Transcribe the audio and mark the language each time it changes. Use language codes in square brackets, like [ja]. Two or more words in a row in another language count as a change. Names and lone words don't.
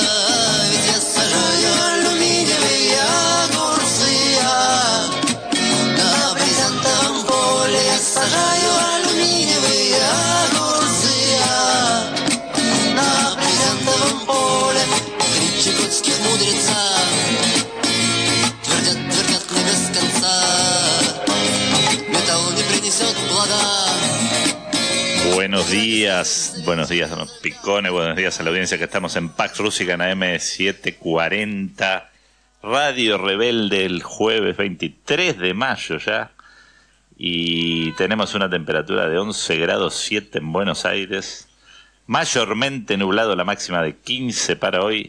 [ru] Ведь я сажаю алюминиевые огурцы, на брезентовом поле я сажаю алюминиевые огурцы, на брезентовом поле. Три чукотских мудреца твердят мне без конца, металл не принесет плода. [es] Buenos días, don Picone, buenos días a la audiencia que estamos en Pax Rústica en AM740, Radio Rebelde el jueves 23 de mayo ya, y tenemos una temperatura de 11 grados 7 en Buenos Aires, mayormente nublado, la máxima de 15 para hoy.